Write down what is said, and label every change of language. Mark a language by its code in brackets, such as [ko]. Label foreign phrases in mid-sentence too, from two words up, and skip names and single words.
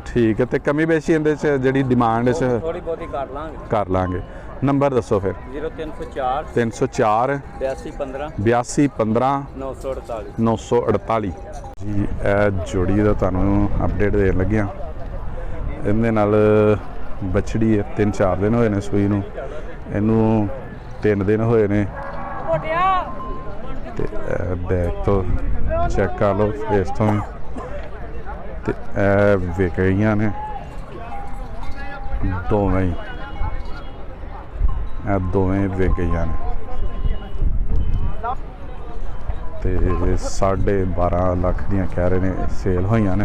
[pa] ਠੀਕ ਹੈ। ਤੇ ਕਮੀ ਬੇਸ਼ੀ ਇਹਦੇ ਚ ਜਿਹੜੀ ਡਿਮਾਂਡ ਚ ਥੋੜੀ ਬਹੁਤੀ ਕਰ ਲਾਂਗੇ। ਕਰ ਲਾਂਗੇ। ਨੰਬਰ ਦੱਸੋ ਫਿਰ। 0304 304 8215 8215 948 948 ਜੀ। ਇਹ ਜੋੜੀ ਦਾ ਤੁਹਾਨੂੰ ਅਪਡੇਟ ਦੇਣ ਲੱਗਿਆ। ਇਹਦੇ ਨਾਲ ਬਛੜੀ ਹੈ 3-4 ਦਿਨ ਹੋਏ ਨੇ ਸੂਈ ਨੂੰ ਇਹਨੂੰ 3 ਦਿਨ ਹੋਏ ਨੇ ਤੇ ਬੈਕ ਤੋਂ ਚੈੱਕ ਕਰ ਲਓ ਫੇਸ ਤੋਂ ਵੀ ਤੇ ਇਹ ਵਿਕ ਗਈਆਂ ਨੇ ਦੋਵੇਂ ਹੀ, ਇਹ ਦੋਵੇਂ ਵਿਕ ਗਈਆਂ ਨੇ ਤੇ 12.5 ਲੱਖ ਦੀਆਂ ਕਹਿ ਰਹੇ ਨੇ ਸੇਲ ਹੋਈਆਂ ਨੇ।